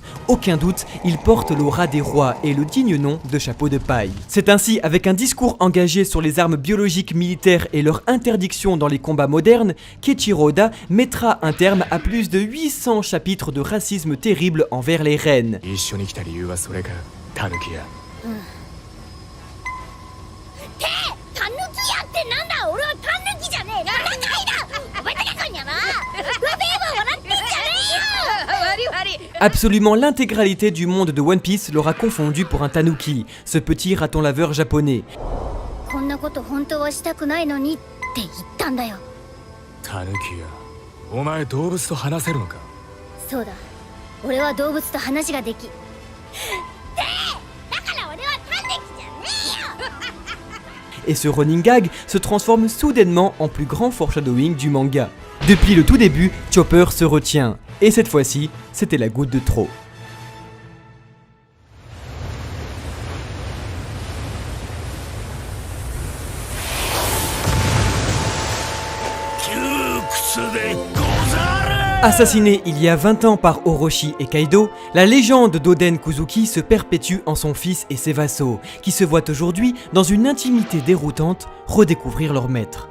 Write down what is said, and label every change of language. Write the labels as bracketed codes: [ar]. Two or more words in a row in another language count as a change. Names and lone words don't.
[fr] Aucun doute, il porte l'aura des rois et le digne nom de chapeau de paille. C'est ainsi avec un discours engagé sur les armes biologiques militaires et leur interdiction dans les combats modernes qu'Eiichiro-Oda mettra un terme à plus de 800 chapitres de racisme terrible envers les reines. [ja] 一緒に来た理由はそれかタヌキやタヌキやってなんだ俺はタヌキじゃねえタヌキだお前だけかんやなうべえば笑ってんじゃねえよ悪い悪い [fr] Absolument l'intégralité du monde de One Piece l'aura confondu pour un tanuki, ce petit raton laveur japonais. [ja] こんなこと本当はしたくないのにって言ったんだよタヌキやお前動物と話せるのかそうだ俺は動物と話ができだから俺はタヌキじゃねえよ [fr] Et ce [en] running gag [fr] se transforme soudainement en plus grand foreshadowing du manga. Depuis le tout début, Chopper se retient. Et cette fois-ci, c'était la goutte de trop. Assassiné il y a 20 ans par Orochi et Kaido, la légende d'Oden Kuzuki se perpétue en son fils et ses vassaux, qui se voient aujourd'hui, dans une intimité déroutante, redécouvrir leur maître.